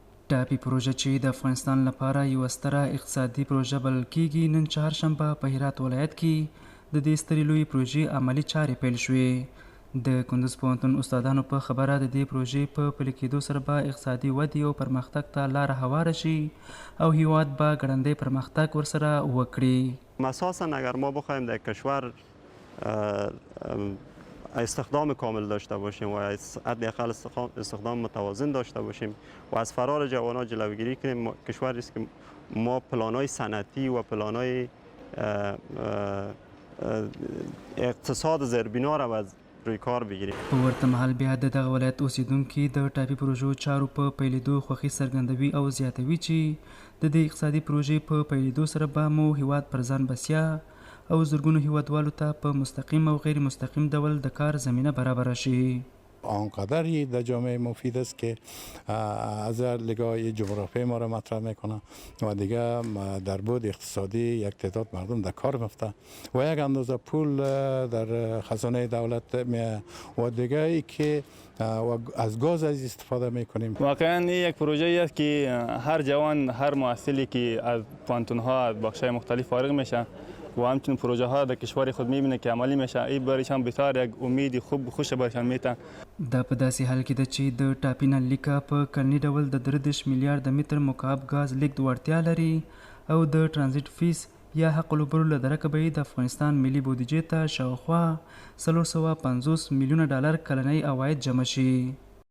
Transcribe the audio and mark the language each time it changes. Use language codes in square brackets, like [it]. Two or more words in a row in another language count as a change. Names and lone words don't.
[ps] ټاپي پروژه چې د افغانستان لپاره یوه ستره اقتصادي پروژه بلل کیږي، نن چهارشنبه په هرات ولایت کې د دې سترې لویې پروژې عملي چارې پیل شوې. د کندوز پوهنتون استادانو په خبره د دې پروژې په پلي کېدو سره به اقتصادي ودې او پرمختګ ته لاره هواره شي او هیواد به ګړندی پرمختګ ورسره وکړي. [fa] اساساً اگر ما بخوایم در کشور استخدام کامل داشته باشیم و حداقل استخدام متوازن داشته باشیم و از فرار جوانان جلوگیری کنیم، کشوری است که ما پلان‌های صنعتی و پلان‌های اقتصاد زیربنا را از روی کار بگیریم. [ps] په ورته مهال بیا د دغه ولایت اوسیدونکي د ټاپي پروژو چارو په پیلېدو خوښي څرګندوي او زیاتوي چې د دې اقتصادي پروژې په پیلېدو سره به مو هیواد پر ځان بسیا او زرګونو هیوادوالو ته په مستقیم او غیر مستقیم ډول د کار زمینه برابر شي. [fa] آنقدری در جامعه مفید است که از نگاه جغرافی ما را مطرح میکنه و دیگه در بود اقتصادی یک تعداد مردم در کار میفته و یک اندازه پول در خزانه دولت و دیگه ای که از گاز از استفاده میکنیم. واقعا این یک پروژه است که هر جوان، هر محصلی که از پانتون ها از بخش‌های مختلف فارغ میشه و همچنین پروژه ها در کشور خود میبینه که عملی میشه، این برایشان بسیار یک امید خوش برایشان میته. [ps] دا په داسې حال کې ده چې د ټاپي نلیکه په کلني ډول د 33 میلیارډ متر مکعب غاز لیږد وړتیا لري او د ټرانزیټ فیس یا حق العبور له درکه به د افغانستان ملي بودیجې ته شاوخوا 450 میلیونه ډالر کلنی عواید جمع شي.